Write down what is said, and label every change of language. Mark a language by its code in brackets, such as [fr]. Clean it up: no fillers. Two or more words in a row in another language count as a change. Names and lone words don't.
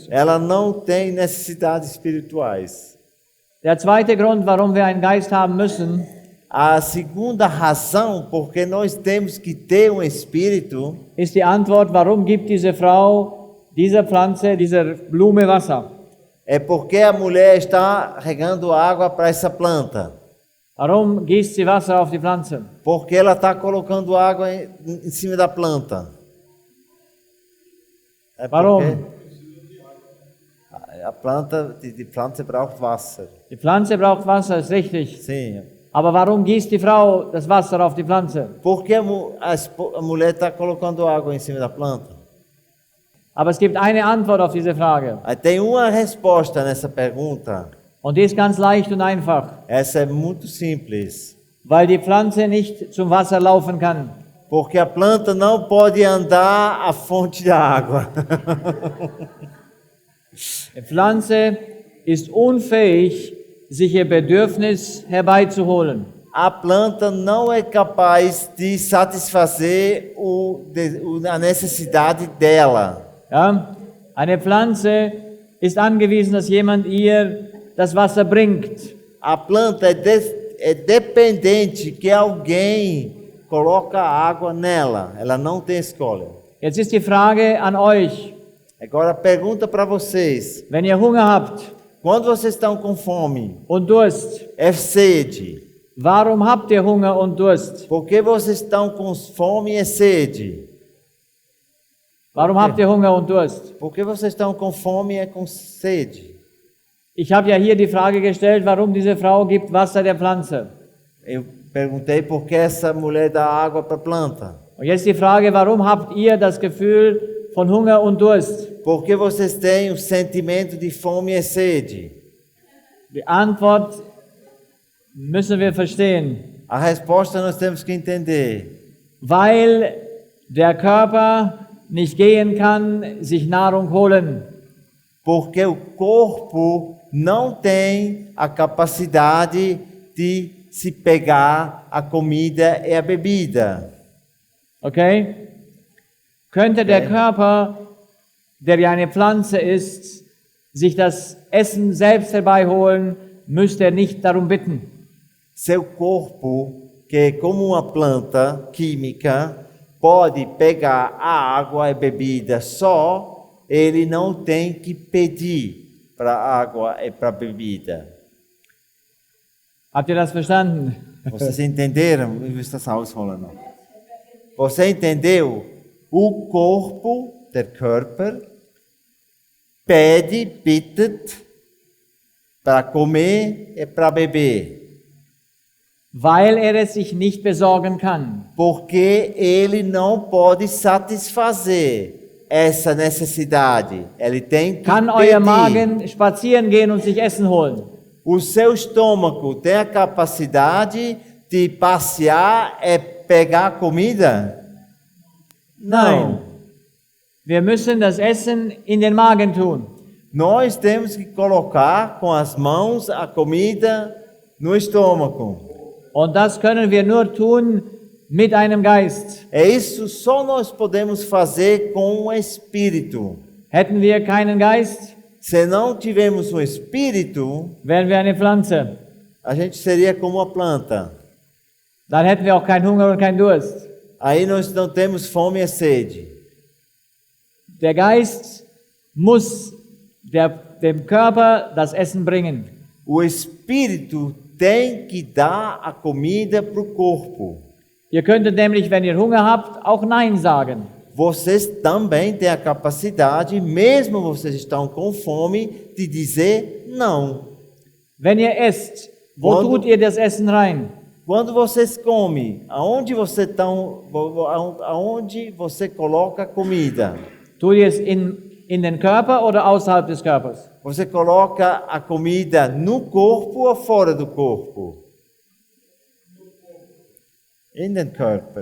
[pt] Ela não tem necessidades espirituais. [de] Der zweite Grund, warum wir einen Geist haben müssen, [pt] A segunda razão porque nós temos que ter um espírito [de] ist die Antwort, warum gibt diese Frau dieser Pflanze, dieser Blume Wasser? [pt] é porque a mulher está regando água para essa planta. [de] Warum gießt sie Wasser auf die Pflanze? [pt] Porque ela está colocando água em cima da planta. É [de] Warum? [pt] porque a planta, [de] die Pflanze braucht Wasser. Die Pflanze braucht Wasser, ist richtig. [pt] Sim. [de] Aber warum gießt die Frau das Wasser auf die Pflanze? [pt] Porque a mulher está colocando água em cima da planta. [de] Aber es gibt eine Antwort auf diese Frage. [pt] Aí tem uma resposta nessa pergunta. [de] Und die ist ganz leicht und einfach. [pt] Essa é muito simples. [de] Weil die Pflanze nicht zum Wasser laufen kann. [pt] Porque a planta não pode andar à fonte da água. [de] Die Pflanze ist unfähig, sich ihr Bedürfnis herbeizuholen. [pt] A planta não é capaz de satisfazer a necessidade dela. [de] Ja? Eine Pflanze ist angewiesen, dass jemand ihr das Wasser bringt. [pt] A planta é dependente que alguém coloque água nela. Ela não tem escolha. [de] Jetzt ist die Frage an euch, [pt] Agora pergunta para vocês, [de] wenn ihr Hunger habt [pt] quando vocês estão com fome, [de] und Durst, [pt] sede, [de] warum habt ihr Hunger und Durst? [pt] por que vocês estão com fome e sede? [de] Warum habt ihr Hunger und Durst? [pt] Por que vocês estão com fome e com sede? [de] Ich habe ja hier die Frage gestellt, warum diese Frau gibt Wasser der Pflanze. [pt] Eu perguntei por que essa mulher dá água para a planta. [de] Und jetzt die Frage, warum habt ihr das Gefühl von Hunger und Durst? [pt] Por que vocês têm o sentimento de fome e sede? [de] Die Antwort müssen wir verstehen. [pt] A resposta nós temos que entender. [de] Weil der Körper nicht gehen kann, sich Nahrung holen. [pt] Porque o corpo não tem a capacidade de se pegar a comida e a bebida. Okay? [de] Könnte der Körper, der ja eine Pflanze ist, sich das Essen selbst herbeiholen, müsste er nicht darum bitten. [pt] Seu corpo, que é como uma planta química, pode pegar a água e bebida só, ele não tem que pedir para a água e para a bebida. [de] Habt ihr das verstanden? [pt] Vocês entenderam? Você entendeu? O corpo, [de] der Körper, bittet [pt] para comer e para beber. [de] Weil er es sich nicht besorgen kann. [pt] Porque ele não pode satisfazer essa necessidade. Ele tem que [de] Kann [pt] pedir. [de] euer Magen spazieren gehen und sich Essen holen? [pt] O seu estômago tem a capacidade de passear e pegar comida? [de] Nein. Wir müssen das Essen in den Magen tun. [pt] Nós temos que colocar com as mãos a comida no estômago. [de] Und das können wir nur tun mit einem Geist. [pt] É isso só nós podemos fazer com o Espírito. [de] Hätten wir keinen Geist, [pt] Se não tivermos um Espírito, [de] wären wir eine Pflanze. [pt] a gente seria como uma planta. [de] Dann hätten wir auch keinen Hunger und keinen Durst. [pt] Aí nós não temos fome e sede. [de] Der Geist muss dem Körper das Essen bringen. [pt] O Espírito tem que dar a comida para o corpo. [de] Ihr könntet nämlich, wenn ihr Hunger habt, auch Nein sagen. [pt] Vocês também têm a capacidade, mesmo vocês estão com fome, de dizer não. [de] Wenn ihr esst, wo [pt] Quando- [de] tut ihr das Essen rein? [pt] Quando vocês comem, aonde você coloca a comida? [de] Tut ihr es in den Körper oder außerhalb des Körpers? [pt] Você coloca a comida no corpo ou fora do corpo? [de] In den Körper.